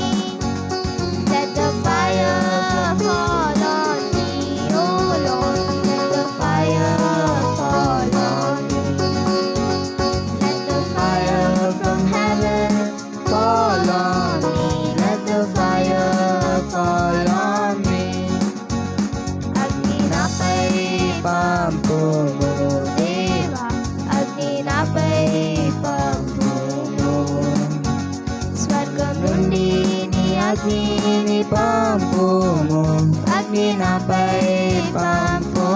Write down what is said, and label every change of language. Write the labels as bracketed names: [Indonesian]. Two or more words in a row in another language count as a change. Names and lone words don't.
[English] Let the fire fall on me, oh Lord. Let the fire fall on me. Let the fire from heaven fall on me. Let the fire fall on me. [Telugu] అగ్ని నాపై పంపుము, దేవా. అగ్ని నాపై పంపుము. స్వర్గం నుండి నీ అగ్నిని పంపుము. అగ్ని నాపై పంపుము.